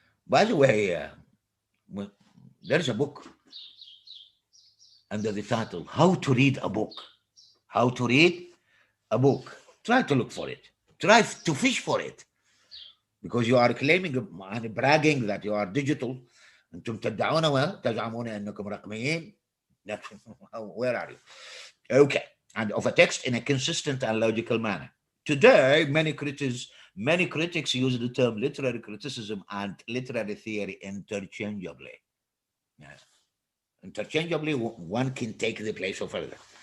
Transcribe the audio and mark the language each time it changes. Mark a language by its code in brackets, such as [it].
[en] By the way, there's a book under the title, How to Read a Book. How to read a book. Try to look for it. Try to fish for it. Because you are claiming and bragging that you are digital. [ar] أنتم تدعون وتزعمون أنكم رقميين. [en] Where are you? Okay. And of a text in a consistent and logical manner. Today, many critics use the term literary criticism and literary theory interchangeably. Yes. Interchangeably, one can take the place of other.